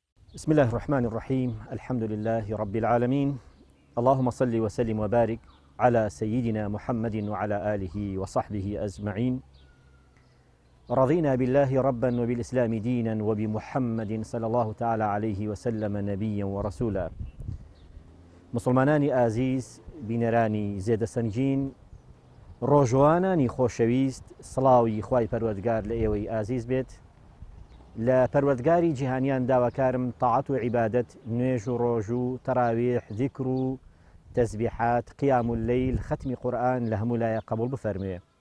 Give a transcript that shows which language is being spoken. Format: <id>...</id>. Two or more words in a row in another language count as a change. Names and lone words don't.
<ar>بسم الله الرحمن الرحيم. الحمد لله رب العالمين. اللهم صل وسلم وبارك على سيدنا محمد وعلى آله وصحبه أجمعين. رضينا بالله ربا وبالإسلام دينا وبمحمد صلى الله تعالى عليه وسلم نبيا ورسولا.</ar> <ckb>مسلمانانی ئازیز، بینەرانی زێدە سەنگین، ڕۆژوانانی خۆشەویست، سڵاوی خوای پەروەردگار لە ئێوەی ئازیز بێت. لە پەروەردگاری جیهانیان داواکارم تاعەت و عیبادەت، نوێژ و ڕۆژ و تەراویح، ذیکر و تەسبیحات،</ckb> <ar>قیام اللەیل،</ar> <ckb>ختمی قورئان لە هەموو لایە قبوڵ بفەرموێ.</ckb>